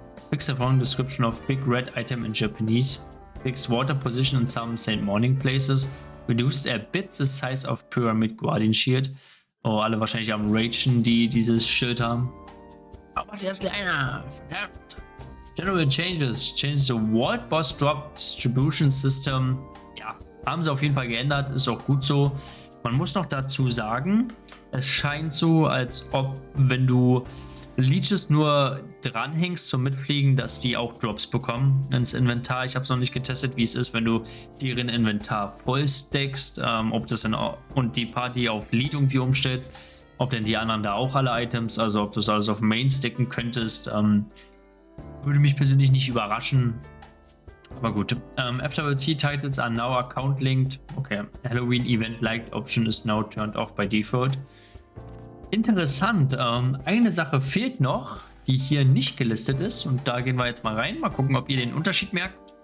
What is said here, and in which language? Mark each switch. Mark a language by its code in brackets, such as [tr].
[en] Fix the wrong description of big red item in Japanese. Fix water position in some Saint Morning places. Reduced a bit the size of Pyramid Guardian Shield. [de] Oh, alle wahrscheinlich am Ragen, die dieses Schild haben. Aber was ist kleiner? Verdammt. [en] General Changes. Change the World Boss Drop Distribution System. [de] Ja, haben sie auf jeden Fall geändert. Ist auch gut so. Man muss noch dazu sagen, es scheint so, als ob, wenn du Leeches nur dranhängst zum Mitfliegen, dass die auch Drops bekommen ins Inventar. Ich habe es noch nicht getestet, wie es ist, wenn du deren Inventar voll stackst, ob das und die Party auf Lead irgendwie umstellst, ob denn die anderen da auch alle Items, also ob du es alles auf Main stacken könntest, würde mich persönlich nicht überraschen. Aber gut. [en] FWC titles are now account linked. Okay. Halloween event liked option is now turned off by default. [de] Interessant. Eine Sache fehlt noch, die hier nicht gelistet ist. Und da gehen wir jetzt mal rein. Mal gucken, ob ihr den Unterschied merkt.